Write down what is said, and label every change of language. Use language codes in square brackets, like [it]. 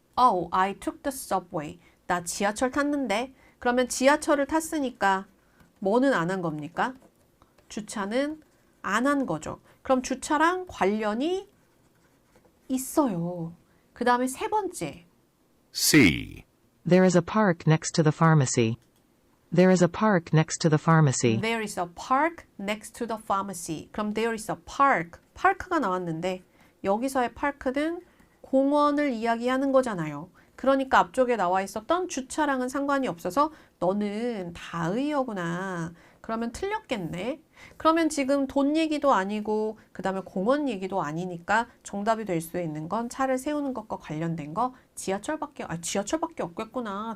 [en] Oh, I took the subway. [ko] 나 지하철 탔는데. 그러면 지하철을 탔으니까 뭐는 안 한 겁니까? 주차는 안 한 거죠. 그럼 주차랑 관련이 있어요. 그 다음에 세 번째. [en] C, There is a park next to the pharmacy. There is a park next to the pharmacy. There is a park next to the pharmacy. [ko] 그럼 [en] there is a park. [ko] 파크가 나왔는데 여기서의 파크는 공원을 이야기하는 거잖아요. 그러니까 앞쪽에 나와 있었던 주차랑은 상관이 없어서 너는 다의어구나. 그러면 틀렸겠네. 그러면 지금 돈 얘기도 아니고 그 다음에 공원 얘기도 아니니까 정답이 될 수 있는 건 차를 세우는 것과 관련된 거 지하철밖에 없겠구나.